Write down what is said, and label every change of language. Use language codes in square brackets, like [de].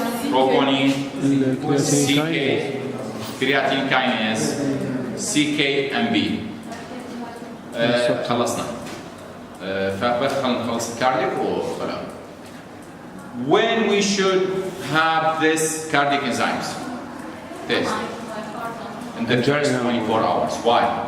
[en] Troponin, CK, creatine kinase, CKMB. [ar] خلصنا. فبس خلص cardiac وخلاص. [en] When we should have this cardiac enzymes test? In the first 24 hours. Why?